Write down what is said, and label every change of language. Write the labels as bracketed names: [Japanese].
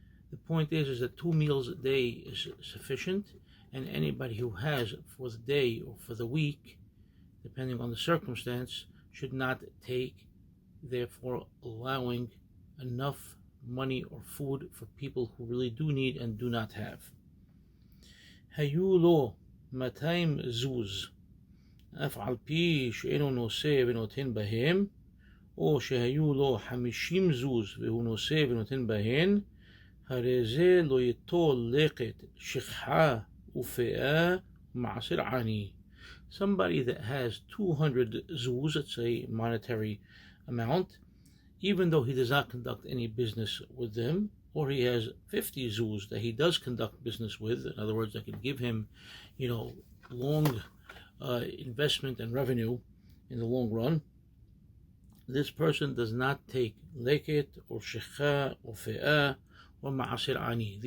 [English] The point is that 2 meals a day is sufficient, and anybody who has for the day or for the week, depending on the circumstance, should not take, therefore allowing enough money or food for people who really do need and do not have. [Hebrew] Hayu lo 200 zuz, אף על פי שאינו נושא ונותן בהם, או שהיו לו 50 זוז והוא נושא ונותן בהן, הרי זה לא ייטול לקט שכחה ופאה ומעשר עני. [English] Somebody that has 200 zuz, let's say monetary amount, even though he does not conduct any business with them, or he has 50 zuz that he does conduct business with, in other words, that can give him, long investment and revenue in the long run, this person does not take leket or shekha or fe'ah or ma'asir ani.